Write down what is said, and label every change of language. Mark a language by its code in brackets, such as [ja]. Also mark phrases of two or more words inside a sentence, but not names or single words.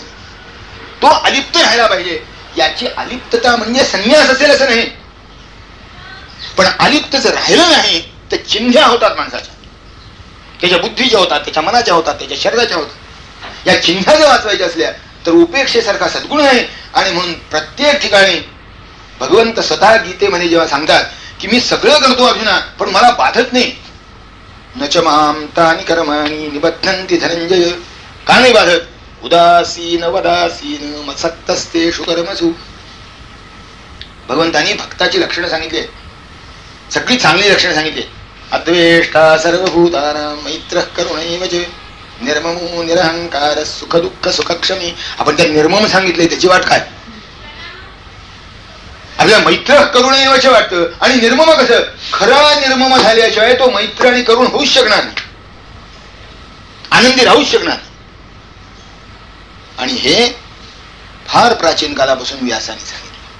[mr] तो अलिप्त राहायला पाहिजे. याची अलिप्तता म्हणजे संन्यास असेल असं नाही, पण अलिप्त जर राहिलं नाही तर चिंध्या होतात माणसाच्या, त्याच्या बुद्धीच्या होतात, त्याच्या मनाच्या होतात, त्याच्या शरीराच्या होतात. या चिंध्या जर वाचवायच्या असल्या तर उपेक्षेसारखा सद्गुण आहे. आणि म्हणून प्रत्येक ठिकाणी भगवंत स्वतः गीतेमध्ये जेव्हा सांगतात की मी सगळं करतो अर्जुना पण मला बाधत नाही, [sa] नच माम तानि कर्माणि निबध्नन्ति धनंजय. [mr] का नाही बाधत? [sa] उदासीन वदासीन मत्सक्तस्तेषु कर्मसु. [mr] भगवंतांनी भक्ताची लक्षणं सांगितली, सगळी चांगली लक्षणं सांगितली. [sa] अद्वेष्टा सर्वभूतानां मैत्रः करुणैव च निर्ममो निरहंकार सुख दुःख सुखक्षमी. [mr] आपण त्या निर्मम सांगितलंय त्याची वाट काय? आपल्याला [sa] मैत्र करुणैवच [mr] वाटतं आणि निर्मम कसं? खरा निर्मम झाल्याशिवाय तो मैत्र आणि करुण होऊच शकणार नाही, आनंदी राहूच शकणार नाही. आणि हे फार प्राचीन कालापासून व्यासाने सांगितलं.